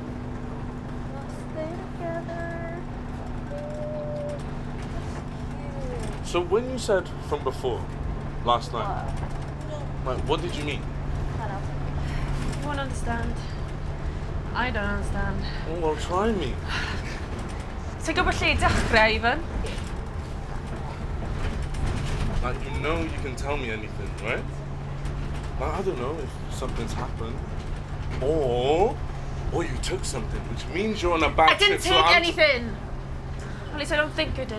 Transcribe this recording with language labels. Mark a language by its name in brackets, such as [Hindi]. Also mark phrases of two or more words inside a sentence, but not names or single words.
[English] stay together. So when you said from before, last night, like, what did you mean? You won't understand. I don't understand. Oh, well, try me. [Welsh] Ti'n gwybod lle i dechrau, even? [English] Like, you know you can tell me anything, right? Like, I don't know if something's happened. Or you took something, which means you're on a bad I didn't trip, take so I'm- anything! At least I don't think I did.